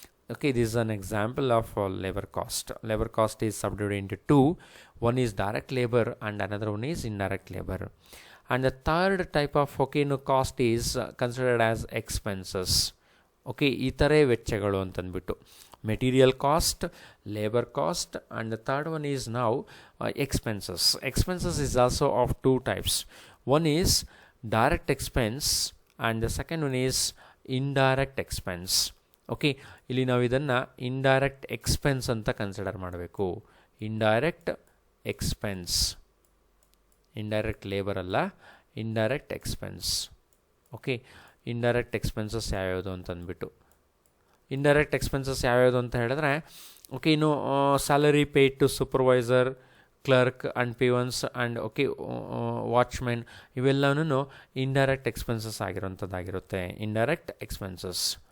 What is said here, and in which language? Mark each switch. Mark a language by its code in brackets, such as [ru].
[en] this is an example of labor cost. Labor cost is subdivided into two. One is direct labor and another one is indirect labor. And the third type of cost is considered as expenses. [kn] ಇತರೆ ವೆಚ್ಚಗಳು ಅಂತಂದ್ಬಿಟ್ಟು material cost, labour cost, [en] and the third one is now expenses. Expenses is also of two types. One is direct expense and the second one is indirect expense. [kn] ಇಲ್ಲಿ ನಾವು ಇದನ್ನು indirect expense ಅಂತ consider ಮಾಡಬೇಕು. Indirect expense, indirect labour ಅಲ್ಲ, indirect expense. Indirect expenses ಯಾವ್ಯಾವುದು ಅಂತಂದ್ಬಿಟ್ಟು, indirect expenses ಯಾವ್ಯಾವುದು ಅಂತ ಹೇಳಿದ್ರೆ ಇನ್ನು salary paid to supervisor, clerk and ಪಿವನ್ಸ್ and watchmen, ಇವೆಲ್ಲವೂ ಇಂಡೈರೆಕ್ಟ್ ಎಕ್ಸ್ಪೆನ್ಸಸ್ ಆಗಿರೋಂಥದ್ದಾಗಿರುತ್ತೆ, ಇಂಡೈರೆಕ್ಟ್ ಎಕ್ಸ್ಪೆನ್ಸಸ್.